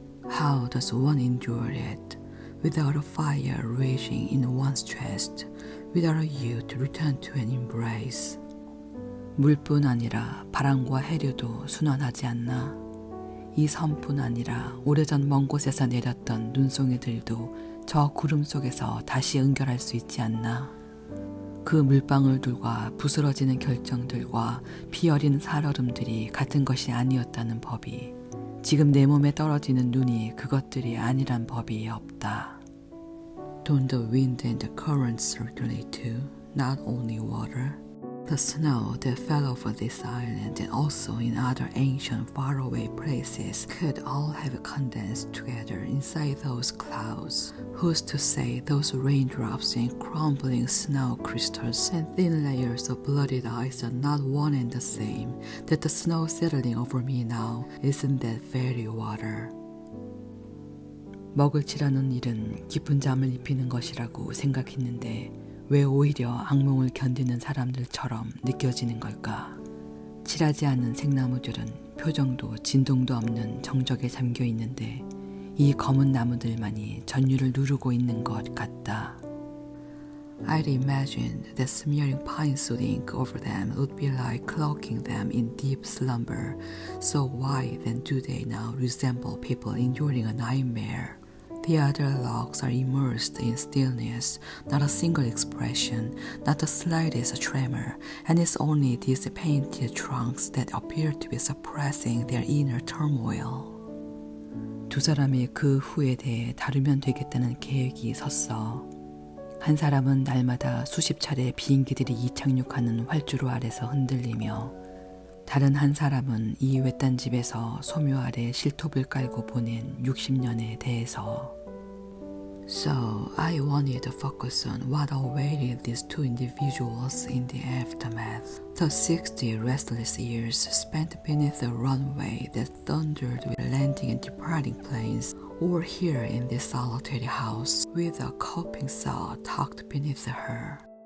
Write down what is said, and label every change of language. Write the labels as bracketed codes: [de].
[en] How does one endure it without a fire raging in one's chest, without a youth to return to an embrace? [ko] 물뿐 아니라 바람과 해류도 순환하지 않나? 이 섬뿐 아니라 오래전 먼 곳에서 내렸던 눈송이들도 저 구름 속에서 다시 응결할 수 있지 않나? 그 물방울들과 부스러지는 결정들과 피어린 살얼음들이 같은 것이 아니었다는 법이, 지금 내 몸에 떨어지는 눈이 그것들이 아니란 법이 없다. [en] Don't the wind and the current circulate too, not only water? The snow that fell over this island and also in other ancient faraway places could all have condensed together inside those clouds. Who's to say those raindrops and crumbling snow crystals and thin layers of blooded ice are not one and the same, that the snow settling over me now isn't that very water. [ko] 먹을 칠하는 일은 깊은 잠을 입히는 것이라고 생각했는데 왜 오히려 악몽을 견디는 사람들처럼 느껴지는 걸까? 칠하지 않은 생나무들은 표정도 진동도 없는 정적에 잠겨 있는데 이 검은 나무들만이 전율을 누르고 있는 것 같다. [en] I'd imagined that smearing pine soot ink over them would be like cloaking them in deep slumber. So why then do they now resemble people enduring a nightmare? The other logs are immersed in stillness, not a single expression, not the slightest tremor, and it's only these painted trunks that appear to be suppressing their inner turmoil. [ko] 두 사람이 그 후에 대해 다루면 되겠다는 계획이 섰어. 한 사람은 날마다 수십 차례 비행기들이 이착륙하는 활주로 아래서 흔들리며 다른 한 사람은 이 외딴 집에서 소묘 아래 실톱을 깔고 보낸 60년에 대해서. [en] So I wanted to focus on what awaited these two individuals in the aftermath. The 60 restless years spent beneath the runway that thundered with landing and departing planes, or here in this solitary house with a coping saw tucked beneath her.